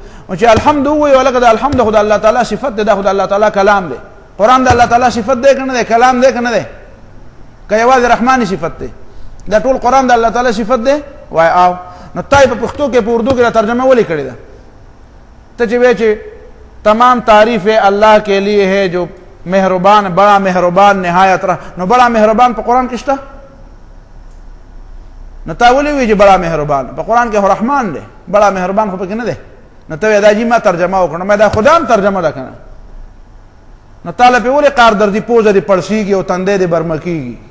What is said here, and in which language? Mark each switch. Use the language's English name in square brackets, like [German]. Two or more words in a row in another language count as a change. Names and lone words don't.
[Pashto] نو چې الحمد ووایو هلکه د الحمد خو د الله تعالی صفت دی، دا خو د الله تعالی کلام دی. قرآن د الله تعالی صفت دی که نه دی؟ کلام دی که نه دی؟ که یوازې رحماني صفت دی؟ دا ټول قرآن د الله تعالی صفت دی؟ وای آو. نو تا په پښتو کې په اردو کې دا ترجمه ولې کړې ده؟ ته چې وایې چې [Urdu] تمام تعریف اللہ کے لیے ہے جو مہربان، بڑا مہربان نہایت رحم. [Pashto] نو [Urdu] بڑا مہربان [Pashto] په قرآن کې شته؟ نو تا ولې وایې چې [Urdu] بڑا مهربان؟ [Pashto] په قرآن کې خو رحمان دی، [Urdu] بڑا مهربان [Pashto] خو پکې نه دی. نو ته وایې دا جي ما ترجمه وکړه. ما دا خدا هم ترجمه ده که نه؟ نو تا له پې ولې قار درځي، پوزه دې پړسېږي او تندی دې برمکېږي؟